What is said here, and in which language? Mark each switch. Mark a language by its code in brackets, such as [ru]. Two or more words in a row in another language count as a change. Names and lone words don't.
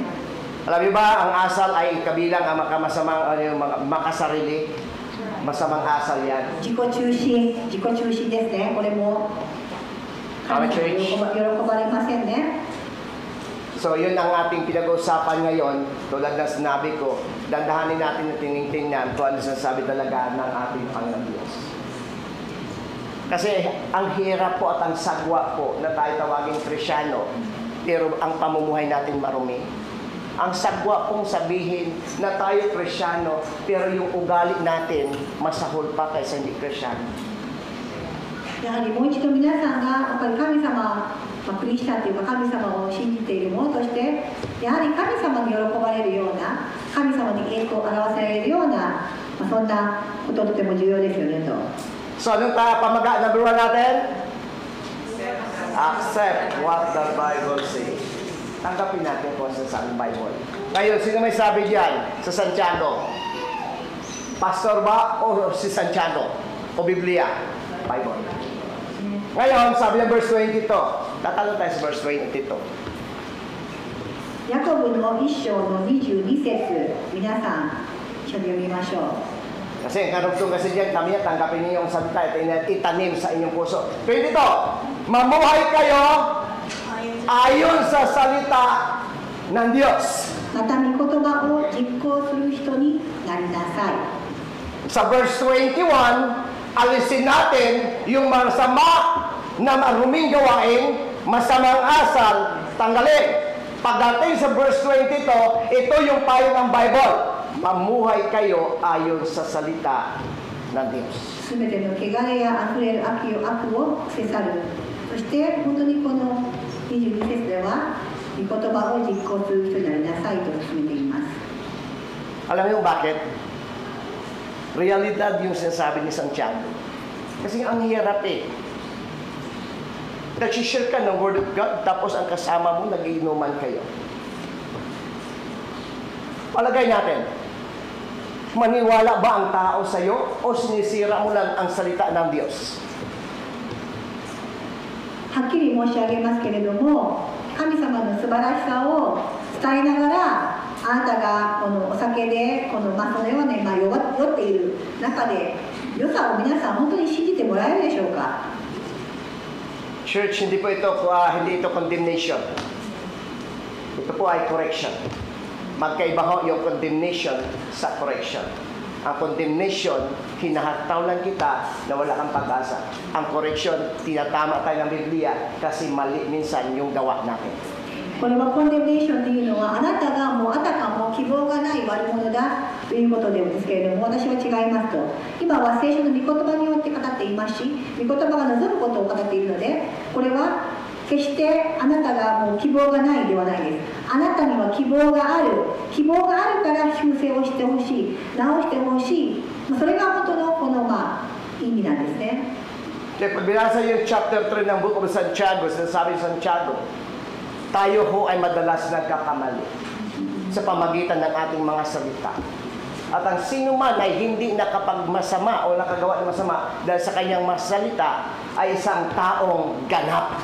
[tl] Alam niyo ba, ang asal ay kabilang ang makasarili. Masamang asal yan. [ja] 自己中心ですね。これも神様に喜ばれませんね。 [tl] So, yun ang ating pinag-uusapan ngayon. Tulad na sinabi ko, dandahanin natin na tinignan kung ano sinasabi talaga ng ating Panginoon Diyos. Kasi ang hirap po at ang sagwa po na tayo tawaging Krisyano, pero ang pamumuhay natin marumi. Ang sagwa pong sabihin na tayo Kristyano, pero yung ugali natin masahol pa kaysa hindi Kristyano. [ja] やはりもう一度皆さんがやっぱり神様、クリスチャンというか神様を信じている者としてやはり神様に喜ばれるような神様に栄光を表せられるような、そんなこととても重要ですよねと。 [tl] So, anong pamaga number 1 natin? [en] Accept what the Bible says. [tl] Tanggapin natin kung sa saan Bible. Ngayon, sino may sabi diyan sa Santiago? Pastor ba o si Santiago? O Biblia? Bible. Ngayon, sabi ng verse 22. Tatanong tayo sa verse 22. [ja] ヤコブの1章の22節、皆さん一緒に読みましょう。 [tl] Kasi ang karugtong kasi diyan, kami tanggapin niyo yung salita at itanim sa inyong puso. 22. Mamuhay kayo ayon sa salita ng Diyos. [ja] また御言葉を実行する人になりなさい。 [tl] Sa verse 21, alisin natin yung masama na maruming gawain, masamang asal, tanggalin. Pagdating sa verse 22, ito yung payo ng Bible. Mamuhay kayo ayon sa salita ng Diyos. [ja] すべての汚れやあふれる悪を捨て去る。そして本当にこの22節では御言葉を実行する人になりなさいと進めています。 [tl] Alam niyo bakit? Realidad yung sinasabi ni Santiago. Kasi ang hirap eh. Nag-share ka ng [en] Word of God, [tl] tapos ang kasama mo, nag-iinuman kayo. Palagay natin, maniwala ba ang tao sa'yo o sinisira mo lang ang salita ng Diyos? [ja] はっきり申し上げますけれども、神様の素晴らしさを伝えながら、あなたがこのお酒でそのように酔っている中で、良さを皆さん本当に信じてもらえるでしょうか。 [tl] Church, hindi ito condemnation. Ito po ay correction. Magkaiba ho yung condemnation sa correction. Ang condemnation, hinahataw lang kita na wala kang pag-asa. Ang correction, tinatama tayo ng Biblia kasi mali minsan yung gawa natin. [ja] これはコンデムネーションというのはあなたがもうあたかも希望がない悪者だということですけれども、私は違いますと。今は聖書の御言葉によって語っていますし、御言葉が望むことを語っているので、これは決してあなたがもう希望がないではないです。あなたには希望がある。希望があるから修正をしてほしい、直してほしい。それが本当のこの意味なんですね。 [tl] Kaya pag binasa yung chapter 3 ng Book of Santiago, sinasabi ng Santiago, tayo ho ay madalas nagkakamali sa pamagitan ng ating mga salita. At ang sino man ay hindi nakapagmasama o nakagawa ng masama dahil sa kanyang masalita ay isang taong ganap.